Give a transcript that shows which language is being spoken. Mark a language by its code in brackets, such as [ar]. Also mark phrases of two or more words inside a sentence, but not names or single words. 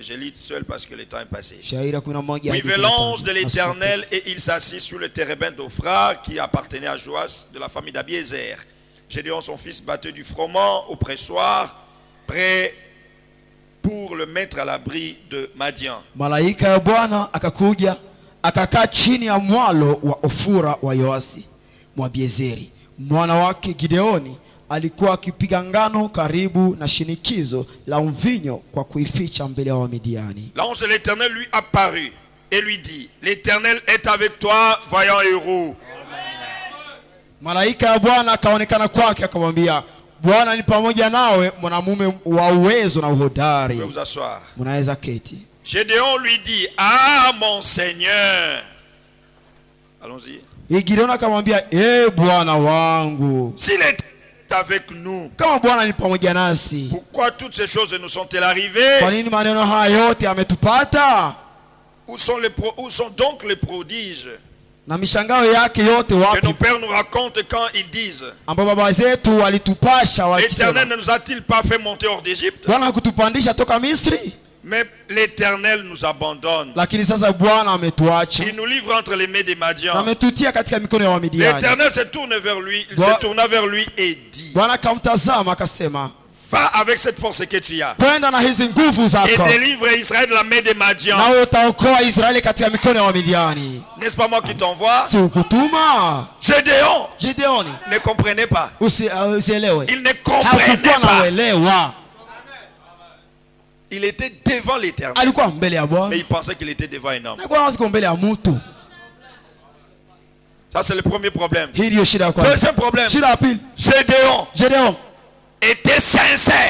[fr] Je lis seul parce que le temps est passé. Oui, vint l'ange de l'Éternel et il s'assit sur le térébinthe d'Ophra qui appartenait à Joas de la famille d'Abiézer. Gédéon, son fils, battait du froment au pressoir, prêt pour le mettre à l'abri de Madian. [sw] Malaika ya Bwana akakuja akakaa chini ya mwalo wa Ofura wa Yoasi Mwabiezeri. Mwana wake Gideoni alikuwa akipiga ngano karibu na shinikizo la mvinyo kwa kuificha mbele ya Wamidiani. [fr] L'ange de l'Éternel lui apparut et lui dit: L'Éternel est avec toi, vaillant héros. [sw] Malaika ya Bwana akaonekana kwake akamwambia, Bwana ni pamoja nawe, mwanamume wa uwezo na uhodari. [fr] Vous vous asseoir. [sw] Mnaweza keti. [fr] Gédéon lui dit: Ah mon Seigneur. Allons-y. [sw] Gideon akamwambia, Bwana wangu, [fr] s'il est avec nous, [sw] kama Bwana ni pamoja nasi, [fr] pourquoi toutes ces choses nous sont-elles arrivées? [sw] Kwa nini maneno haya yote yametupata? [fr] Où sont donc les prodiges [sw] na mishangao yake yote wapi [fr] que nos pères nous racontent quand ils disent: [sw] ambapo baba zetu walitupasha wakisema, [fr] l'Éternel ne nous a-t-il pas fait monter hors d'Égypte? [sw] Bwana hakutupandisha toka Misri? [fr] Mais l'Éternel nous abandonne. [sw] Lakini sasa Bwana ametuacha. [fr] Il nous livre entre les mains des Madians. [sw] Ametutia katika mikono ya Wamidiani. [fr] L'Éternel se tourne vers lui, il se tourna vers lui et dit: [sw] Bwana akamtazama akasema, [fr] va avec cette force que tu as [sw] kwenda na hizi nguvu zako [fr] et délivre Israël de la main des Madians. [sw] Na utaokoa Israeli katika mikono ya Wamidiani. [fr] N'est-ce pas moi qui t'envoie? [sw] Si ukutuma. [fr] Gédéon ne comprenait pas. [sw] Usielewe. [fr] Il ne comprenait pas. Il était devant l'Éternel, mais il pensait qu'il était devant un homme. Ça c'est le premier problème. Deuxième problème, Gédéon était sincère.